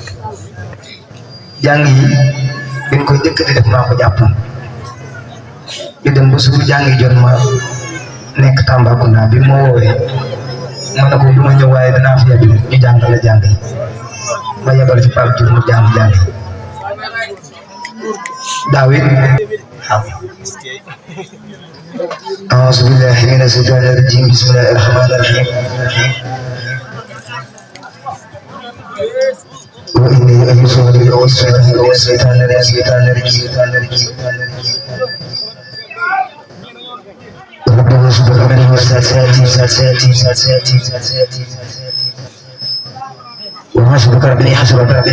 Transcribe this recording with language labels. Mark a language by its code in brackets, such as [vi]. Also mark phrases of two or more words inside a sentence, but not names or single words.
[wo] jàng yi biñ koy njëkk di def maa ko jàpp di dem ba suur jàng yi jot ma nekk Tambacounda bi moo woowee ma ne ko du ma ñëw waaye danaa fi yebal ñu jàngale jàng yi ma yebal fi Pape Diouf mu jàng yi daaw it waaw [ar] أعوذ بالله من الشيطان الرجيم بسم الله الرحمن الرحيم وإني أعوذ بالله من الشيطان الرجيم ربنا سبحانه وتعالى وحسبك ربي حسبك